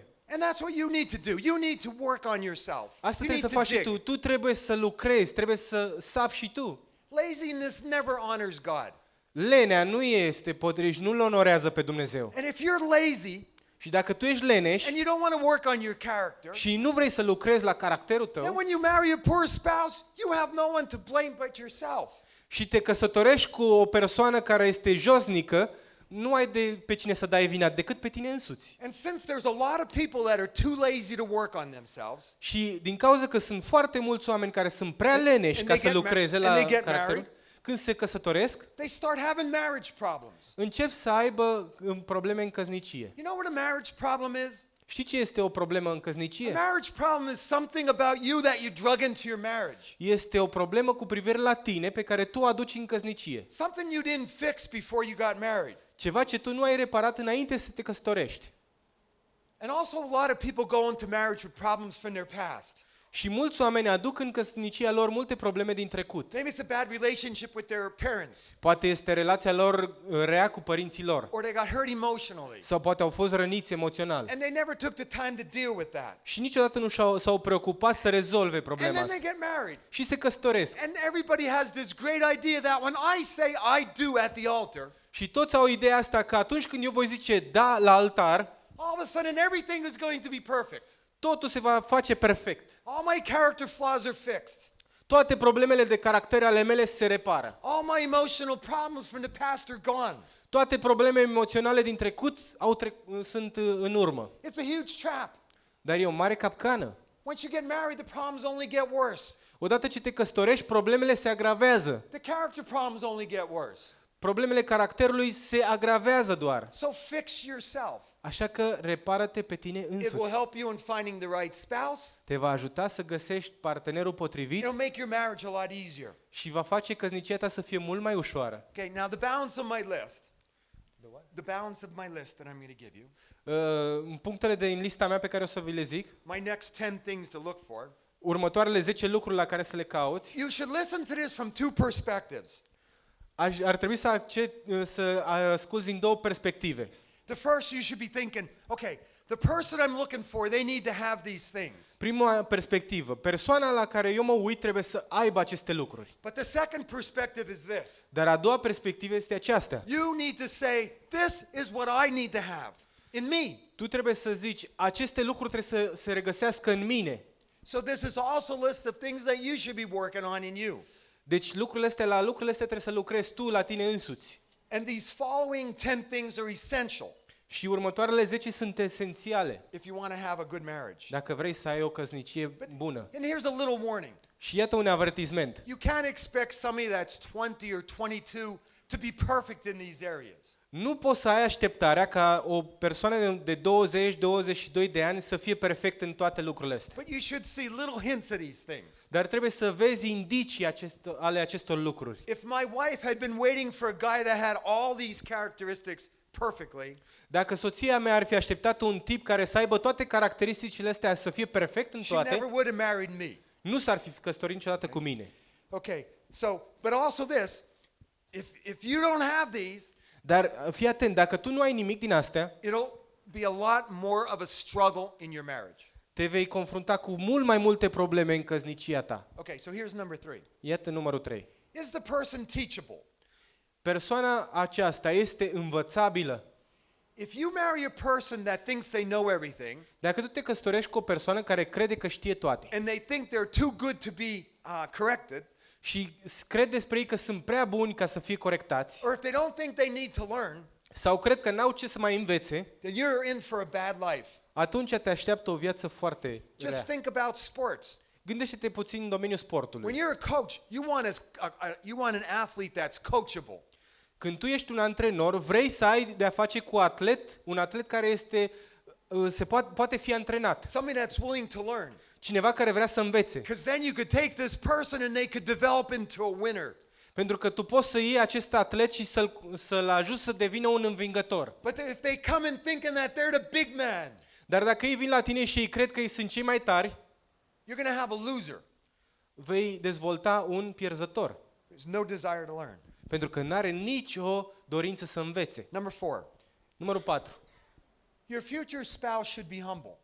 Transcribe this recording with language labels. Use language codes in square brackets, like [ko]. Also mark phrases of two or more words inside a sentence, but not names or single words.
[en] And that's what you need to do. You need to work on yourself. [ro] Asta [en] You [ro] trebuie să [en] need to [ro] faci și [en] dig. [ro] tu. Tu trebuie să lucrezi, trebuie să sapi și tu. [en] Laziness never honors God. [ro] Lenea nu este potrivit, nu-L onorează pe Dumnezeu. [en] And if you're lazy [ro] Și dacă tu ești leneș [en] and you don't want to work on your character, [ro] și nu vrei să lucrezi la caracterul [en] then [ro] tău [en] when you marry a poor spouse, you have no one to blame but yourself. [ro] și te căsătorești cu o persoană care este josnică, nu ai de pe cine să dai vina decât pe tine însuți. [en] And since there's a lot of people that are too lazy to work on themselves, [ro] Și din cauza că sunt foarte mulți oameni care sunt prea leneși [en] And [ro] ca [en] they [ro] să [en] get [ro] lucreze [en] and [ro] la [en] they get [ro] caracterul, [en] married. [ro] când se căsătoresc, [en] they start having marriage problems. [ro] încep să aibă probleme în căsnicie. [en] You know what a marriage problem is? [ro] Știi ce este o problemă în [en] A [ro] căsnicie? [en] marriage problem is something about you that you drug into your marriage. [ro] Este o problemă cu privire la tine pe care tu o aduci în căsnicie. [en] Something you didn't fix before you got married. [ro] Ceva ce tu nu ai reparat înainte să te căsătorești. [en] And also a lot of people go into marriage with problems from their past. [ro] Și mulți oameni aduc în căsnicia lor multe probleme din trecut. [en] Maybe it's a bad relationship with their parents, [ro] Poate este relația lor rea cu părinții lor. [en] or they got hurt emotionally, [ro] Sau poate au fost răniți emoțional. [en] and they never took the time to deal with that. [ro] Și niciodată nu s-au preocupat să rezolve [en] And [ro] problema [en] then [ro] asta. [en] they get married. [ro] Și se căsătoresc. [en] And everybody has this great idea that when I say I do at the altar, [ro] Și toți au ideea asta că atunci când eu voi zice da la altar, [en] all of a sudden everything is going to be perfect. [ro] totul se va face perfect. [en] All my character flaws are fixed. [ro] Toate problemele de caracter ale mele se repară. [en] All my emotional problems from the past are gone. [ro] Toate problemele emoționale din trecut sunt în urmă. [en] It's a huge trap. [ro] Dar e o mare capcană. [en] Once you get married, the problems only get worse. [ro] Odată ce te căsătorești, problemele se agravează. [en] The character problems only get worse. [ro] Problemele caracterului se agravează doar. [en] So fix yourself. [ro] Așa că repară-te pe tine [en] It will [ro] însuți. [en] help you in finding the right spouse. [ro] Te va ajuta să găsești partenerul potrivit [en] It'll make your marriage a lot easier. [ro] și va face căsnicia ta să fie mult mai ușoară. [en] Okay, now the balance of my list. The balance of my list that I'm going to give you. [ro] În punctele din lista mea pe care o să vi le zic, [en] My next 10 things to look for. [ro] următoarele 10 lucruri la care să le cauți, [en] You should listen to this from two perspectives. [ro] ar trebui să asculți din două perspective. [en] The first, you should be thinking, okay, the person I'm looking for, they need to have these things. [ro] Prima perspectivă, persoana la care eu mă uit trebuie să aibă aceste lucruri. [en] But the second perspective is this. [ro] Dar a doua perspectivă este aceasta. [en] You need to say, this is what I need to have in me. [ro] Tu trebuie să zici, aceste lucruri trebuie să se regăsească în mine. [en] So this is also a list of things that you should be working on in you. [ro] Deci lucrurile astea trebuie să lucrezi tu la tine însuți. [en] And these following 10 things are essential [ro] Și următoarele 10 sunt esențiale [en] if you want to have a good marriage. [ro] dacă vrei să ai o căsnicie bună. [en] And here's a little warning. [ro] Și iată un avertisment. [en] You can't expect somebody that's 20 or 22 to be perfect in these areas. [ro] Nu poți să ai așteptarea ca o persoană de 20-22 de ani să fie perfect în toate lucrurile astea. [en] But you should see little hints at these things. [ro] Dar trebuie să vezi indicii ale acestor lucruri. [en] If my wife had been waiting for a guy that had all these characteristics perfectly, [ro] Dacă soția mea ar fi așteptat un tip care să aibă toate caracteristicile astea să fie perfect în [en] she never [ro] toate, [en] would have married me. [ro] nu s-ar fi căsătorit niciodată cu mine. [en] Okay, so, but also this, if you don't have these, [ro] Dar fii atent, dacă tu nu ai nimic din astea, [en] it'll be a lot more of a struggle in your marriage. [ro] te vei confrunta cu mult mai multe probleme în căsnicia ta. [en] Okay, so here's number 3. [ro] Iată numărul 3. [en] Is the person teachable? [ro] Persoana aceasta este învățabilă. [en] If you marry a person that thinks they know everything, [ro] Dacă tu te căsătorești cu o persoană care crede că știe toate [en] and they think they're too good to be corrected, [ro] și crede despre ei că sunt prea buni ca să fie corectați, [en] or if they don't think they need to learn, [ro] sau cred că n-au ce să mai învețe, [en] then you're in for a bad life. [ro] atunci te așteaptă o viață foarte [en] Just [ro] rea. [en] think about sports. [ro] Gândește-te puțin în domeniul [en] When [ro] sportului. [en] you're a coach, you want an athlete that's coachable. [ro] Când tu ești un antrenor, vrei să ai de-a face cu un atlet care poate fi antrenat. [en] Somebody that's willing to learn. [ro] cineva care vrea să învețe. [en] Because then you could take this person and they could develop into a winner. [ro] Pentru că tu poți să iei acest atlet și să-l ajuți să devină un învingător. [en] But if they come in thinking that they're the big man, [ro] Dar dacă ei vin la tine și ei cred că ei sunt cei mai tari, [en] you're going to have a loser. [ro] vei dezvolta un pierzător. [en] There's no desire to learn. [ro] Pentru că nu are nicio dorință să învețe. [en] Number 4. [ro] Numărul 4. [en] Your future spouse should be humble.